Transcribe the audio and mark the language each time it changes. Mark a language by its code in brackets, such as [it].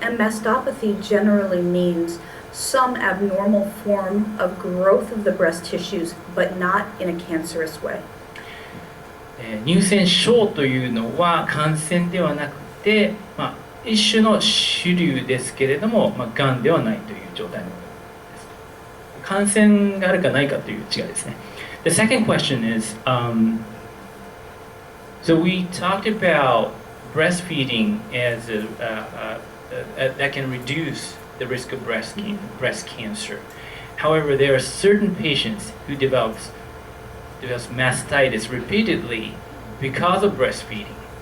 [en] And mastopathy generally means some abnormal form of growth of the breast tissues, but not in a cancerous way. [ja] 乳腺症というのは感染ではなくて、一種の種類ですけれども、がんではないという状態のことです。感染があるかないかという違いですね。 [en] The second question is, so we talked about breastfeeding as that can reduce the risk of breast cancer. However, there are certain patients who develops mastitis repeatedly because of breastfeeding.